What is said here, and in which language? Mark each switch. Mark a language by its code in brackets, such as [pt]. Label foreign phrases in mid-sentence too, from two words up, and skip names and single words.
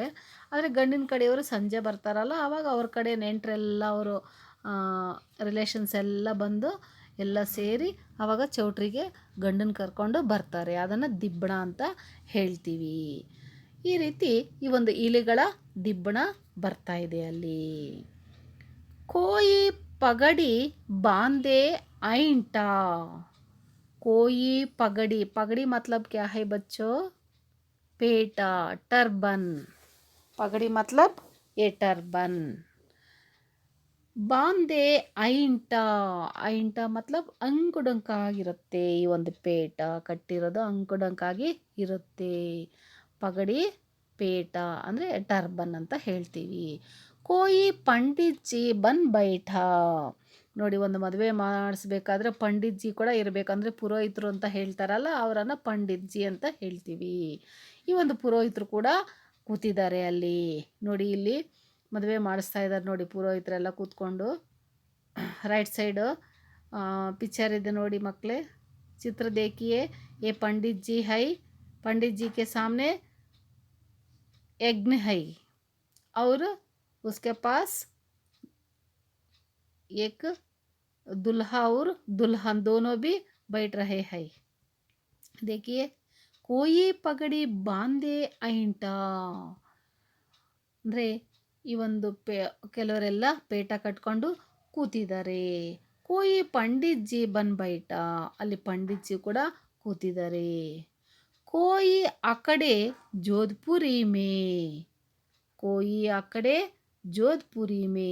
[kn] ಆದರೆ ಗಂಡಿನ ಕಡೆಯವರು ಸಂಜೆ ಬರ್ತಾರಲ್ಲ, ಆವಾಗ ಅವ್ರ ಕಡೆ ನೆಂಟರೆಲ್ಲ ಅವರು ರಿಲೇಷನ್ಸ್ ಎಲ್ಲ ಬಂದು ಎಲ್ಲ ಸೇರಿ ಆವಾಗ ಚೌಟ್ರಿಗೆ ಗಂಡನ ಕರ್ಕೊಂಡು ಬರ್ತಾರೆ. ಅದನ್ನು ದಿಬ್ಬಣ ಅಂತ ಹೇಳ್ತೀವಿ. ಈ ರೀತಿ ಈ ಒಂದು ಇಲಿಗಳ ದಿಬ್ಬಣ ಬರ್ತಾ ಇದೆ ಅಲ್ಲಿ. [hi] कोई पगड़ी बांधे ऐंठा. कोई पगड़ी, पगड़ी मतलब क्या है बच्चों? पेटा, टर्बन. पगड़ी मतलब ये टर्बन. बांधे ऐंठा. ऐंठा मतलब ಅಂಕುಡೊಂಕಾಗಿರುತ್ತೆ. ಈ ಒಂದು ಪೇಟ ಕಟ್ಟಿರೋದು ಅಂಕುಡೊಂಕಾಗಿ ಇರುತ್ತೆ. ಪಗಡಿ ಪೇಟ ಅಂದರೆ ಟರ್ಬನ್ ಅಂತ ಹೇಳ್ತೀವಿ. कोई पंडितजी बन बैठा. [kn] ನೋಡಿ, ಒಂದು ಮದುವೆ ಮಾಡಿಸ್ಬೇಕಾದ್ರೆ ಪಂಡಿತ್ಜಿ ಕೂಡ ಇರಬೇಕಂದ್ರೆ ಪುರೋಹಿತರು ಅಂತ ಹೇಳ್ತಾರಲ್ಲ, ಅವರನ್ನು ಪಂಡಿತ್ಜಿ ಅಂತ ಹೇಳ್ತೀವಿ. ಈ ಒಂದು ಪುರೋಹಿತರು ಕೂಡ ಕೂತಿದ್ದಾರೆ ಅಲ್ಲಿ. ನೋಡಿ, ಇಲ್ಲಿ ಮದುವೆ ಮಾಡಿಸ್ತಾ ಇದ್ದಾರೆ ನೋಡಿ ಪುರೋಹಿತರೆಲ್ಲ ಕೂತ್ಕೊಂಡು. [en] right side [kn] ಪಿಕ್ಚರ್ ಇದೆ ನೋಡಿ ಮಕ್ಕಳೇ, [hi] चित्र देखिए। ये पंडित जी है, पंडित जी के सामने यज्ञ है और उसके पास एक दुल्हा और दुल्हन दोनों भी बैठ रहे हैं। देखिए, कोई पगड़ी बांधे ऐंಟ [kn] ಅಂದರೆ ಈ ಒಂದು ಕೆಲವರೆಲ್ಲ ಪೇಟ ಕಟ್ಕೊಂಡು ಕೂತಿದ್ದಾರೆ. [hi] कोई पंडितजी बन बैठा, [kn] ಅಲ್ಲಿ ಪಂಡಿತ್ಜಿ ಕೂಡ ಕೂತಿದ್ದಾರೆ. ಕೋಯಿ ಆ ಕಡೆ ಜೋಧ್ಪುರಿ ಮೇ, ಕೋಯಿ ಆ ಕಡೆ ಜೋಧ್ಪುರಿ ಮೇ.